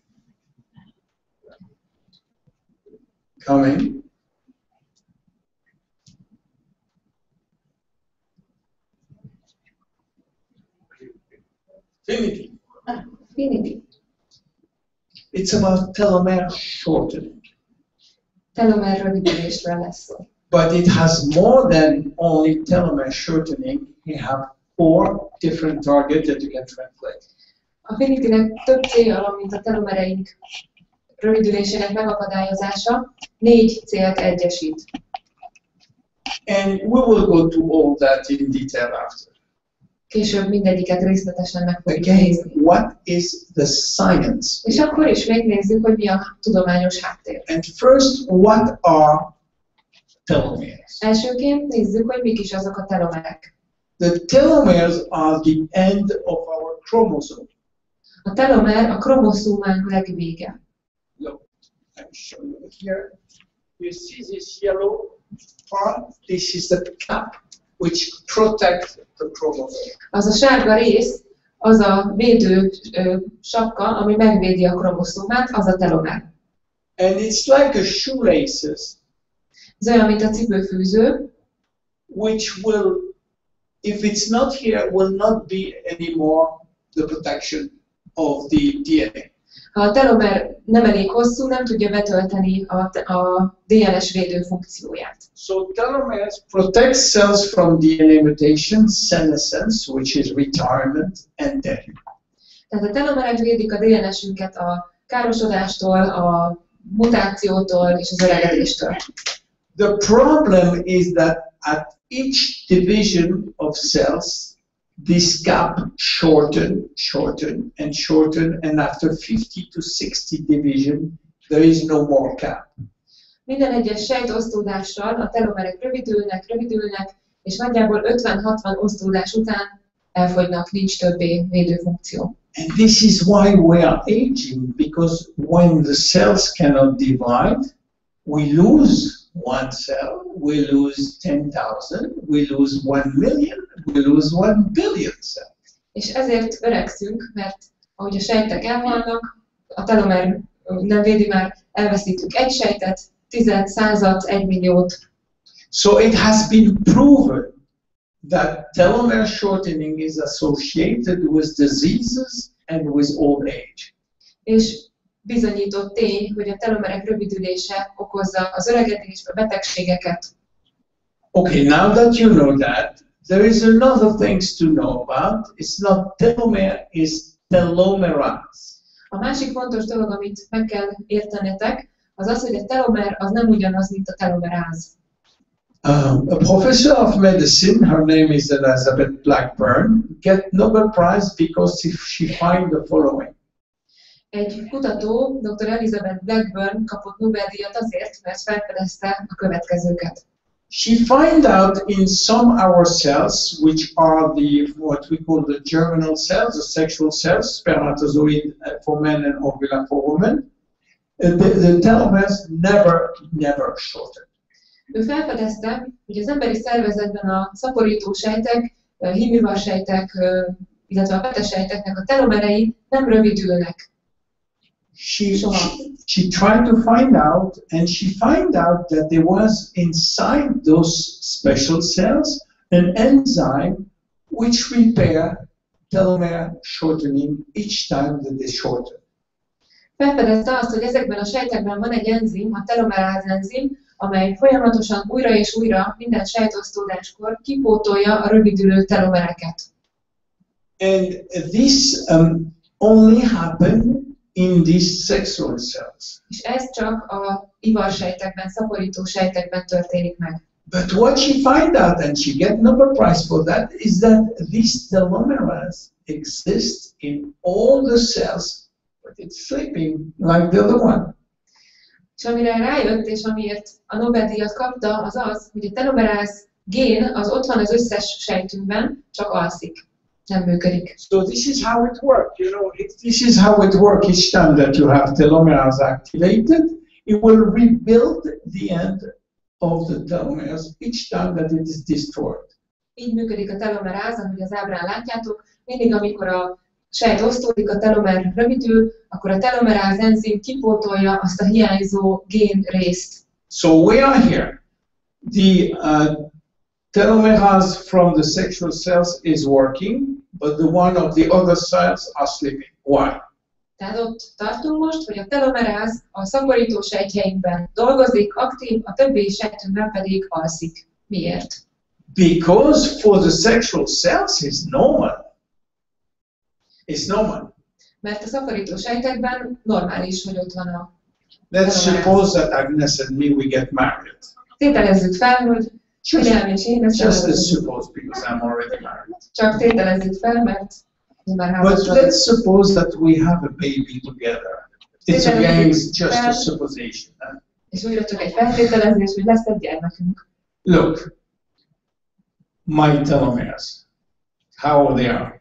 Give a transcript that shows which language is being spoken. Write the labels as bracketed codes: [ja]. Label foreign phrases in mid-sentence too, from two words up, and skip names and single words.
[en] Coming. Finity. Finity. It's about telomere shortening. [hu] Telomer rövidülésről lesz szó. [en] But it has more than only telomere shortening. You have 4 different targets that you can translate. [hu] A Finitynek több célja van, mint a telomereink rövidülésének megakadályozása. 4 célt egyesít. [en] And we will go to all that in detail after. [hu] Később mindegyiket részletesen meg fogjuk [en] Again, [hu] nézni. [en] what is the science? [hu] És akkor is megnézzük, hogy mi a tudományos háttér. [en] And first, what are telomeres? [hu] Elsőként nézzük, hogy mik is azok a telomerek. [en] The telomeres are the end of our chromosome. [hu] A telomer a kromoszómánk legvége. [en] Look, I'm showing you here. You see this yellow part? This is the cap which protects the chromosome. [hu] Az a sárga rész, az a védő sapka, ami megvédi a kromoszómát, az a telomer. [en] And it's like a shoelaces, [hu] Ez olyan, mint a cipőfűző, [en] which will, if it's not here, will not be anymore the protection of the DNA. [hu] ha a telomer nem elég hosszú, nem tudja betölteni a DNS védő funkcióját. [en] So telomeres protect cells from DNA mutations, senescence, which is retirement, and death. [hu] Tehát a telomerek védik a DNS-ünket a károsodástól, a mutációtól és az öregedéstől. [en] The problem is that at each division of cells, this gap shorten, and after 50 to 60 division, there is no more gap. [hu] Minden egyes sejtosztódással a telomerek rövidülnek, és nagyjából 50-60 osztódás után elfogynak, nincs többé védőfunkció. [en] And this is why we are aging, because when the cells cannot divide, we lose one cell, we lose 10,000, we lose 1 million, we lose 1 billion cells. [hu] És ezért öregszünk, mert ahogy a sejtek elhalnak, a telomer nem védi már, elveszítünk egy sejtet, 10, 100, 1 milliót. [en] So it has been proven that telomere shortening is associated with diseases and with old age. [hu] És bizonyított tény, hogy a telomerek rövidülése okozza az öregedést, a betegségeket. [en] Okay, now that you know that, there is another things to know about. It's not telomere, it's telomerase. [hu] A másik fontos dolog, amit meg kell értenetek, az az, hogy a telomer az nem ugyanaz, mint a telomeráz. [en] A professor of medicine, her name is Elizabeth Blackburn, get Nobel Prize because she find the following. [hu] Egy kutató, dr. Elizabeth Blackburn kapott Nobel-díjat azért, mert felfedezte a következőket. [en] She found out in some our cells, which are what we call the germinal cells, the sexual cells, spermatozoid for men and ovula for women, the telomeres never shorten. [hu] Ő felfedezte, hogy az emberi szervezetben a szaporító sejtek, hímivarsejtek, illetve a petesejteknek a telomerei nem rövidülnek. [en] She tried to find out, and she found out that there was inside those special cells an enzyme which repair telomere shortening each time that they shorten. [hu] Felfedezte azt, hogy ezekben a sejtekben van egy enzim, a telomeráz enzim, amely folyamatosan újra és újra minden sejtosztódáskor kipótolja a rövidülő telomereket. [en] And this only happened in these sexual cells. [hu] És ez csak a ivarsejtekben, szaporító sejtekben történik meg. [en] But what she found out, and she get Nobel Prize for that, is that these telomeres exist in all the cells, but it's sleeping like the other one. [hu] És amire rájött, és amiért a Nobel-díjat kapta, az az, hogy a telomeráz gén az ott van az összes sejtünkben, csak alszik. Nem működik. [en] So this is how it works, you know, this is how it works each time that you have telomeres activated. It will rebuild the end of the telomeres each time that it is destroyed. [hu] Így működik a telomeráz, ahogy az ábrán látjátok. Mindig, amikor a sejt osztódik, a telomer rövidül, akkor a telomeráz enzim kipótolja azt a hiányzó gén részt. [en] So we are here. The telomerase from the sexual cells is working, but the one of the other cells are sleeping. Why? [hu] Tehát ott tartunk most, hogy a telomeráz a szaporító sejtjeinkben dolgozik, aktív, a többi sejtünkben pedig alszik. Miért? [en] Because for the sexual cells it's normal. It's normal. [hu] Mert a szaporító sejtekben normális, hogy ott van a [en] Let's suppose that Agnes and me we get married. [hu] Tételezzük fel, hogy William és én [en] Just let's suppose because I'm already married. [hu] Csak tételezzük fel, mert már [en] But [hu] házas [en] let's suppose that we have a baby together. It's again just a supposition. [hu] És újra csak egy feltételezés, hogy lesz egy gyermekünk. [en] Look, my telomeres, how old they are?